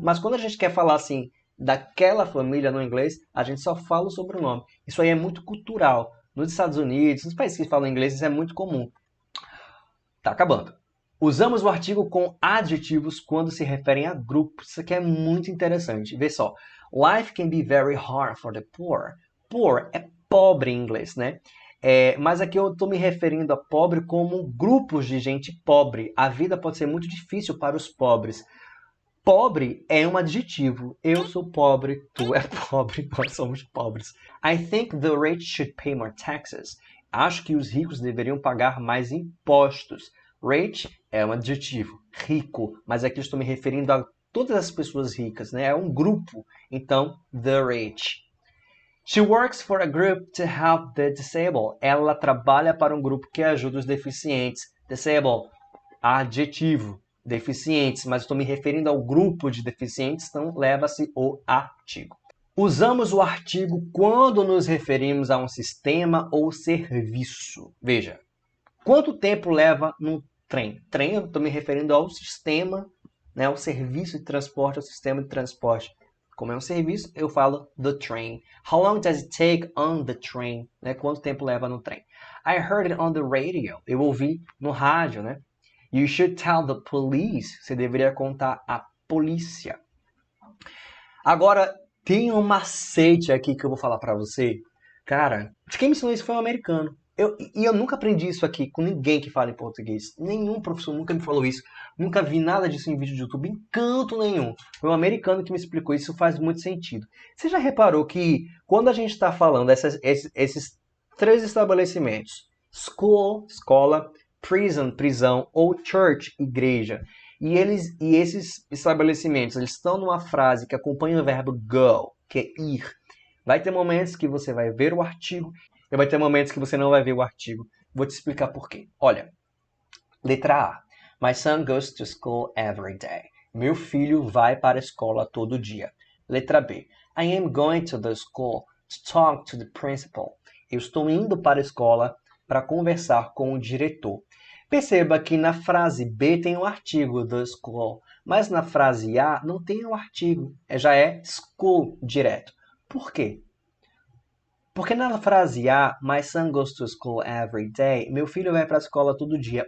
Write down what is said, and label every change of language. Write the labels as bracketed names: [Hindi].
[Portuguese] Mas quando a gente quer falar assim daquela família no inglês, a gente só fala o sobrenome. Isso aí é muito cultural. Nos Estados Unidos, nos países que falam inglês, isso é muito comum. Tá acabando. Usamos o artigo com adjetivos quando se referem a grupos. Isso aqui é muito interessante. Vê só. [English] Life can be very hard for the poor. [Portuguese] Poor é pobre em inglês, né? Mas aqui eu estou me referindo a pobre como grupos de gente pobre. A vida pode ser muito difícil para os pobres. Pobre é um adjetivo. Eu sou pobre, tu é pobre, nós somos pobres. [English] I think the rich should pay more taxes. [Portuguese] Acho que os ricos deveriam pagar mais impostos. Rich é um adjetivo, rico, mas aqui estou me referindo a todas as pessoas ricas, né? É um grupo, então, the rich. [English] She works for a group to help the disabled. [Portuguese] Ela trabalha para um grupo que ajuda os deficientes. Disabled, adjetivo, deficientes, mas estou me referindo ao grupo de deficientes, então leva-se o artigo. Usamos o artigo quando nos referimos a um sistema ou serviço. Veja, quanto tempo leva num trem? Trem, eu estou me referindo ao sistema, né, ao serviço de transporte, ao sistema de transporte. Como é um serviço, eu falo the train. [English] How long does it take on the train? [Portuguese] Né? Quanto tempo leva no trem? [English] I heard it on the radio. [Portuguese] Eu ouvi no rádio, né? [English] You should tell the police. [Portuguese] Você deveria contar à polícia. Agora, tem um macete aqui que eu vou falar pra você. Cara, quem me ensinou isso foi um americano. Eu nunca aprendi isso aqui com ninguém que fala em português. Nenhum professor nunca me falou isso. Nunca vi nada disso em vídeo de YouTube, em canto nenhum. Foi um americano que me explicou isso, faz muito sentido. Você já reparou que quando a gente está falando esses três estabelecimentos, school, escola, prison, prisão, ou church, igreja, e esses estabelecimentos eles estão numa frase que acompanha o verbo go, que é ir. Vai ter momentos que você vai ver o artigo e vai ter momentos que você não vai ver o artigo. Vou te explicar por quê. Olha, letra A. [English] My son goes to school every day. [Portuguese] Meu filho vai para a escola todo dia. Letra B. [English] I am going to the school to talk to the principal. [Portuguese] Eu estou indo para a escola para conversar com o diretor. Perceba que na frase B tem o artigo the school, mas na frase A não tem o artigo, já é school direto. Por quê? Porque na frase A, [English] my son goes to school every day, [Portuguese] meu filho vai para a escola todo dia.